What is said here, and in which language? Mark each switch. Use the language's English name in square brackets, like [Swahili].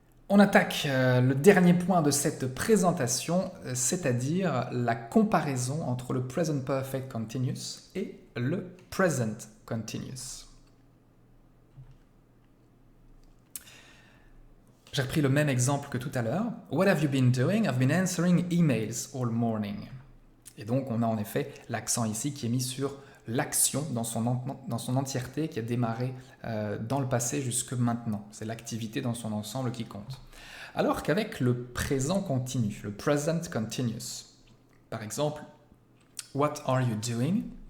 [French] On attaque le dernier point de cette présentation, c'est-à-dire la comparaison entre le present perfect continuous et le present continuous. J'ai repris le même exemple que tout à l'heure. [English] What have you been doing? I've been answering emails all morning. [French] Et donc, on a en effet l'accent ici qui est mis sur l'action dans son entièreté qui a démarré dans le passé jusque maintenant. C'est l'activité dans son ensemble qui compte. Alors qu'avec le présent continu, le present continuous, par exemple, [English] What are you doing?